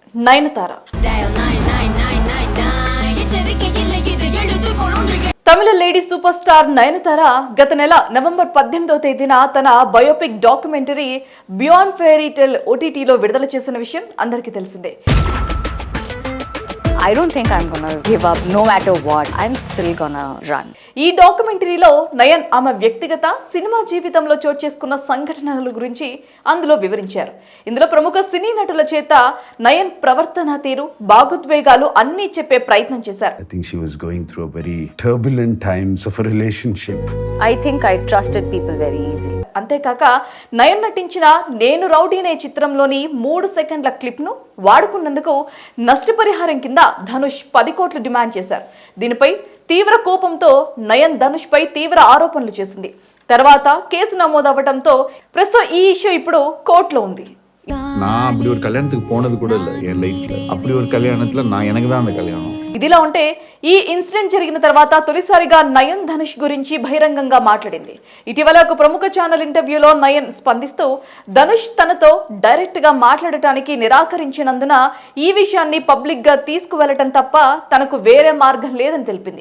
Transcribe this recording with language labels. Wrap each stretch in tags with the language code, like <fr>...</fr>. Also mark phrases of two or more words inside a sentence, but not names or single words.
<te>నయనతార. తమిళ</te> <en>lady super star</en> <te>నయనతార గత నెల నవంబర్ 18వ తేదీన తన బయోపిక్ డాక్యుమెంటరీ బియాండ్ ఫెయిరీ టేల్ OTTలో విడుదల చేసిన విషయం అందరికీ తెలిసిందే.</te> <en>I don't think I'm gonna give up no matter what. I'm still gonna run.</en> <te>ఈ డాక్యుమెంటరీలో నయన్ ఆమె వ్యక్తిగత సినిమా జీవితంలో చోటు చేసుకున్న సంఘటనల గురించి అందులో వివరించారు. ఇందులో ప్రముఖ సినీ నటుల చేత నయన్ ప్రవర్తన తీరు, భావోద్వేగాలు అన్నీ చెప్పే ప్రయత్నం చేశారు.</te> <en>I think she was going through a very turbulent times of a relationship. I think I trusted people very easily.</en> <te>అంతేకాక నయన్ నటించిన నేను రౌడీనే చిత్రంలోని 3 సెకండ్ల క్లిప్ను వాడుకున్నందుకు నష్టపరిహారం కింద ధనుష్ 10 కోట్లు డిమాండ్ చేశారు. దీనిపై తీవ్ర కోపంతో నయన్ ధనుష్ పై తీవ్ర ఆరోపణలు చేసింది. తర్వాత కేసు నమోదవడంతో ప్రస్తుతం ఈ ఇష్యూ ఇప్పుడు కోర్టులో ఉంది.</te> <ta>நான் அப்படி ஒரு கல்யாணத்துக்கு போனது கூட இல்லை என் லைஃப்ல. அப்படி ஒரு கல்யாணத்துல நான் எனக்கு தான் அந்த கல்யாணம்.</ta> <te>ఇదిలా ఉంటే ఈ ఇన్సిడెంట్ జరిగిన తర్వాత తొలిసారిగా నయన్ ధనుష్ గురించి బహిరంగంగా మాట్లాడింది. ఇటీవల ఒక ప్రముఖ ఛానల్ ఇంటర్వ్యూలో నయన్ స్పందిస్తూ ధనుష్ తనతో డైరెక్ట్ గా మాట్లాడటానికి నిరాకరించినందున ఈ విషయాన్ని పబ్లిక్ గా తీసుకువెళ్లటం తప్ప తనకు వేరే మార్గం లేదని తెలిపింది.</te>